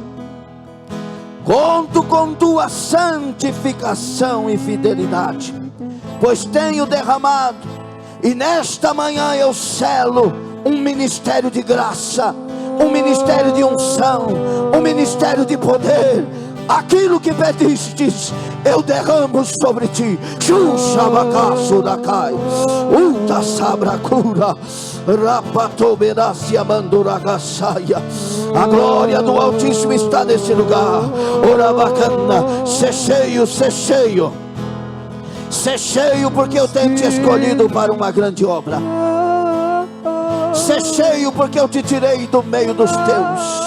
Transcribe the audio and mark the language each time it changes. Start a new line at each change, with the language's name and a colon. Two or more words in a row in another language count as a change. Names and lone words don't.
Portuguese: Conto com tua santificação e fidelidade, pois tenho derramado, e nesta manhã eu selo um ministério de graça, um ministério de unção, um ministério de poder. Aquilo que pedistes, eu derramo sobre ti. Xuxabacaço da cai, uta sabracura, rapatoberácia manduragaçaia. A glória do Altíssimo está nesse lugar. Orabacana, ser cheio, ser cheio. Ser cheio, porque eu tenho te escolhido para uma grande obra. Ser cheio, porque eu te tirei do meio dos teus.